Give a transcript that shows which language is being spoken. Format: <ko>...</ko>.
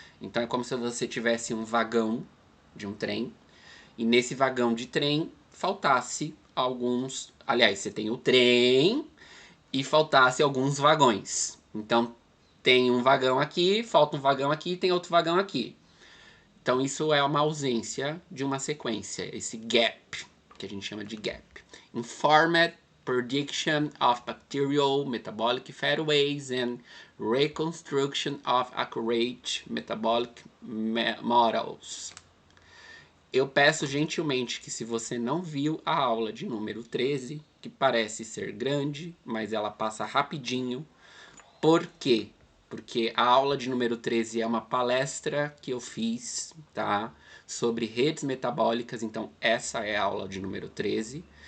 <pt>Então é como se você tivesse um vagão de um trem, e nesse vagão de trem faltasse alguns. Aliás, você tem o trem e faltasse alguns vagões. Então tem um vagão aqui, falta um vagão aqui, tem outro vagão aqui. Então isso é uma ausência de uma sequência, esse gap, que a gente chama de gap.</pt> <en>Informed prediction of bacterial metabolic pathways and reconstruction of accurate metabolic models.</en> <pt>Eu peço gentilmente que, se você não viu a aula de número 13, que parece ser grande, mas ela passa rapidinho. Por quê? Porque a aula de número 13 é uma palestra que eu fiz, tá? Sobre redes metabólicas, então essa é a aula de número 13.</pt>